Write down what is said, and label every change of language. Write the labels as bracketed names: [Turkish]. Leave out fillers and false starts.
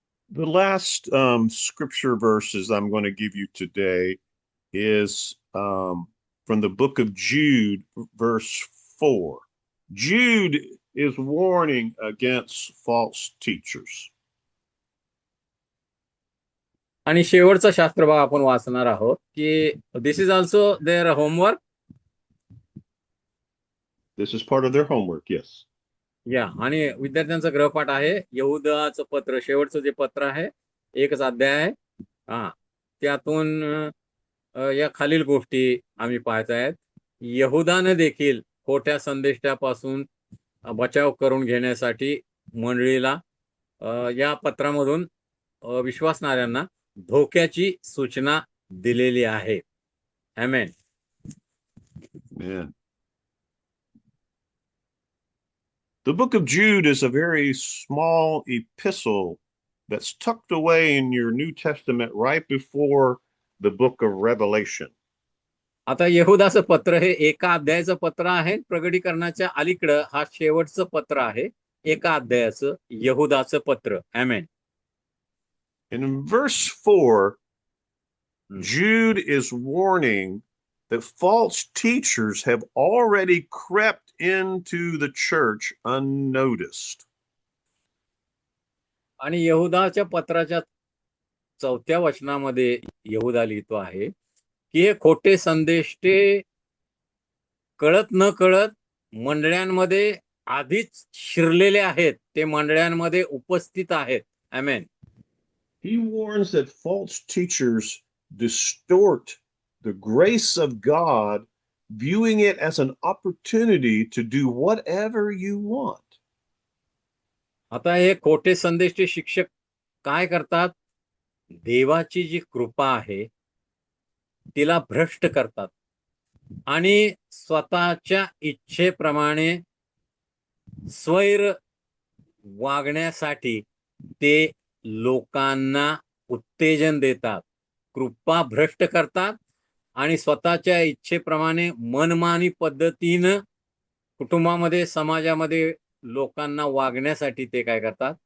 [English] The last scripture verses I'm going to give you today is from the book of Jude, verse 4. Jude is warning against false teachers. [Marathi] आणि शेवटचा शास्त्र भाग आपण वाचणार आहोत की [English] This is also their homework. This is part of their homework, yes. [Marathi] या आणि विद्यार्थ्यांचा गृहपाठ आहे यहूदाचं पत्र, शेवटचं जे पत्र आहे, एकच अध्याय आहे. त्यातून या खालील गोष्टी आम्ही पाहत आहेत. यहुदाने देखील खोट्या संदेशापासून बचाव करून घेण्यासाठी मंडळीला या पत्रामधून विश्वासणाऱ्यांना धोक्याची सूचना दिलेली आहे. आमेन. [English] Amen. The book of Jude is a very small epistle that's tucked away in your New Testament right before the book of Revelation. [Marathi] आता यहुदाचं पत्र हे एका अध्यायाचं पत्र आहे. प्रगटीकरणाच्या अलीकडं हा शेवटचं पत्र आहे, एका अध्यायाचं यहुदाचं पत्र. आमेन. [English] And in verse 4, Hmm. Jude is warning that false teachers have already crept into the church unnoticed. [Marathi] आणि यहुदाच्या पत्राच्या 4थ्या वचनामध्ये यहुदा लिहितो आहे की हे खोटे संदेश ते कळत न कळत मंडळांमध्ये आधीच शिरलेले आहेत, ते मंडळांमध्ये उपस्थित आहेत. आमेन. [English] He warns that false teachers distort the grace of God, viewing it as an opportunity to do whatever you want. [Marathi] आता हे खोटे संदेशचे शिक्षक काय करतात? देवाची जी कृपा आहे तिला भ्रष्ट करतात आणि स्वतःच्या इच्छेप्रमाणे स्वैर वागण्यासाठी ते लोकांना उत्तेजन देतात, कृपा भ्रष्ट करतात आणि स्वतःच्या इच्छेप्रमाणे मनमानी पद्धतीनं कुटुंबामध्ये, समाजामध्ये लोकांना वागण्यासाठी ते काय करतात?